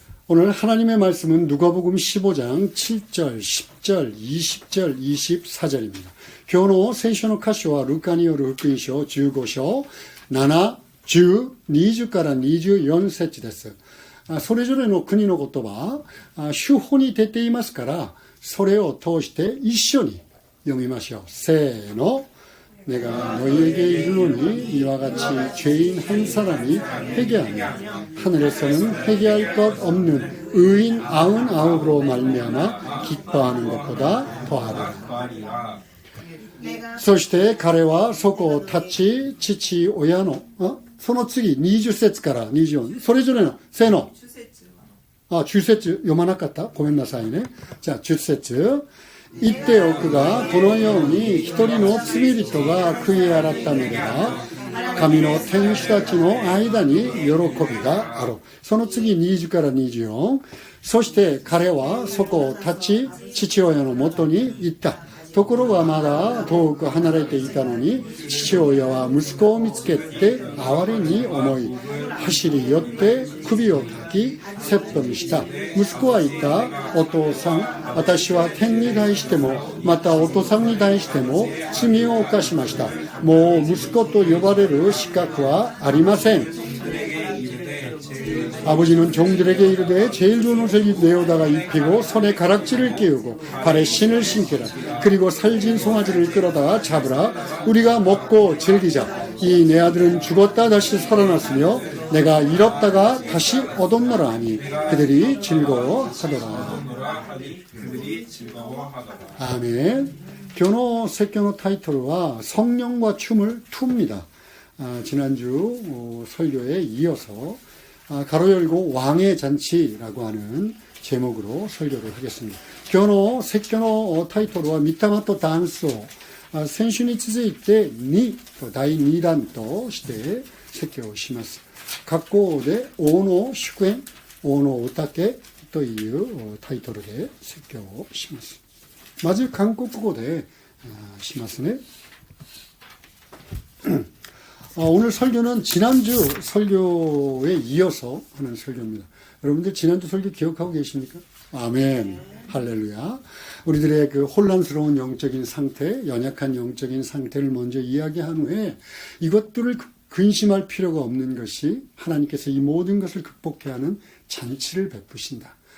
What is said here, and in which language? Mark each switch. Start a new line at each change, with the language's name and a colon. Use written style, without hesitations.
Korean: 오늘 하나님의 말씀은 누가복음 15장 7절, 10절, 20절, 24절입니다.
Japanese: 今日の聖書の箇所はルカによる福音書15章7、10、20から24節です。それぞれの国の言葉、手法に出ていますから、それを通して一緒に読みましょう。せーの。
Korean: 내가 너희에게 이르노니 이와 같이 죄인 한 사람이 회개하며 하늘에서는 회개할 것 없는 의인 99으로 말미암아 기뻐하는 것보다 더하리라.
Japanese: そして彼はそこを立ち父親のその次20節から24それぞれのせーの10節読まなかったごめんなさいね。じゃあ10節
Korean: 이때 그가
Japanese: このように一人の罪人が悔い改めれば神の天使たちの間に喜びがある。その次20から24そして彼はそこを立ち父親のもとに行った。ところがまだ遠く離れていたのに父親は息子を見つけて哀れに思い走り寄って首を抱き説法にした。息子は言った。お父さん、私は天に対してもまたお父さんに対しても罪を犯しました。もう息子と呼ばれる資格はありません。
Korean: 아버지는 종들에게 이르되 제일 좋은 옷을 내어다가 입히고 손에 가락지를 끼우고 발에 신을 신기라. 그리고 살진 송아지를 끌어다가 잡으라. 우리가 먹고 즐기자. 이 내 아들은 죽었다 다시 살아났으며 내가 잃었다가 다시 얻었노라 하니 그들이 즐거워하더라. 아멘.
Japanese: 교노説教の
Korean: 타이틀은 성령과 춤을 투입니다. 지난주 설교에 이어서 가로 열고 왕의 잔치라고 하는 제목으로 설교를 하겠습니다.
Japanese: 今日の説教のタイトルは御霊とダンスを先週に続いて2と第2弾として説教をします。学校で王の祝宴、王のおたけというタイトルで説教をします。まず韓国語でしますね。
Korean: 오늘 설교는 지난주 설교에 이어서 하는 설교입니다. 여러분들 지난주 설교 기억하고 계십니까? 아멘. 할렐루야. 우리들의 그 혼란스러운 영적인 상태, 연약한 영적인 상태를 먼저 이야기한 후에 이것들을 근심할 필요가 없는 것이 하나님께서 이 모든 것을 극복해야 하는 잔치를 베푸신다.